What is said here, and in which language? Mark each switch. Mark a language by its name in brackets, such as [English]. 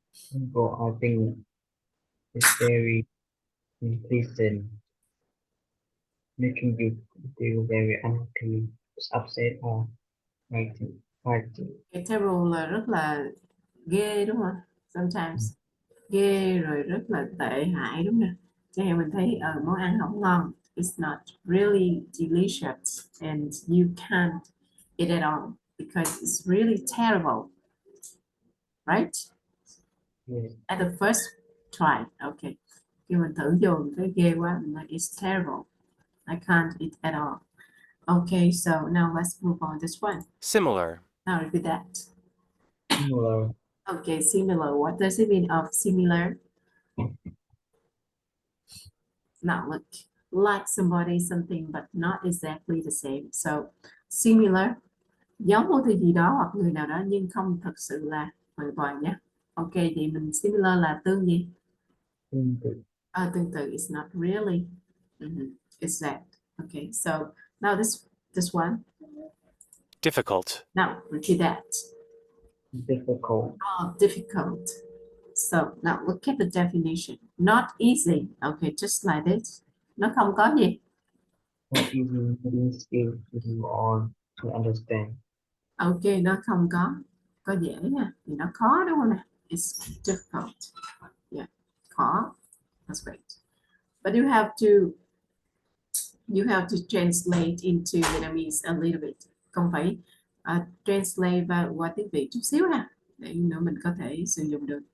[English] Terrible, I think it's very unpleasant, making you feel very unhappy, upset or frightened. [Vietnamese] Okay, terrible là rất là ghê đúng không? Sometimes ghê rồi rất là tệ hại đúng không? Cho nên mình thấy món ăn không ngon. [English] It's not really delicious and you can't eat it all because it's really terrible, right? Yes. At the first try, okay. [Vietnamese] Khi mình thử vô mình thấy ghê quá, mình nói [English] it's terrible. I can't eat at all. Okay, so now let's move on this one. Similar. Now repeat that. Similar. Okay, similar. What does it mean of similar? Now look, like somebody, something, but not exactly the same. [Vietnamese] So similar, giống một thứ gì đó hoặc người nào đó nhưng không thật sự là hoàn toàn nhé. Ok, vậy mình similar là tương gì? Tương tự. [English] Tương tự is not really exact. Okay, so now this one. Difficult. Now repeat that. Difficult. Oh, difficult. So now look at the definition. Not easy. Okay, just like this. [Vietnamese] Nó không có gì. [English] Not easy means skill to do or to understand. [Vietnamese] Ok, nó không có dễ nha. Thì nó khó đúng không nè? [English] It's difficult. Yeah, khó. That's great. But you have to translate into Vietnamese a little bit. [Vietnamese] Không phải translate vào qua tiếng Việt chút xíu ha. Để nữa mình có thể sử dụng được.